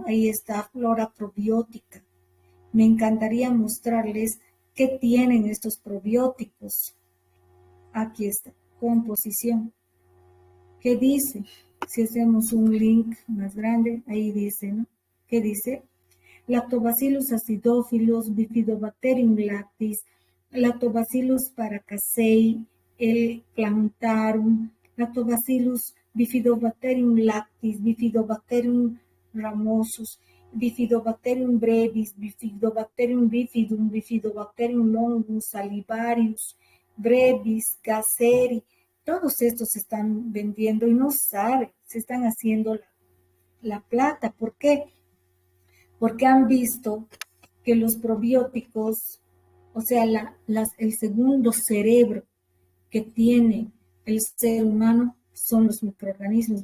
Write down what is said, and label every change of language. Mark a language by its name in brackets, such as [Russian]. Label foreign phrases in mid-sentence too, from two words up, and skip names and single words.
[Spanish] Ahí está flora probiótica. Me encantaría mostrarles qué tienen estos probióticos. Aquí está, composición. ¿Qué dice? Si hacemos un link más grande, ahí dice, ¿no? ¿Qué dice? Lactobacillus acidophilus, Bifidobacterium lactis, Lactobacillus paracasei, el plantarum, Lactobacillus Bifidobacterium lactis, Bifidobacterium ramosus, Bifidobacterium brevis, Bifidobacterium bifidum, Bifidobacterium longus, salivarius, brevis, gasseri. Todos estos se están vendiendo y no saben, se están haciendo la plata. ¿Por qué? Porque han visto que los probióticos, o sea, el segundo cerebro que tiene el ser humano son los microorganismos.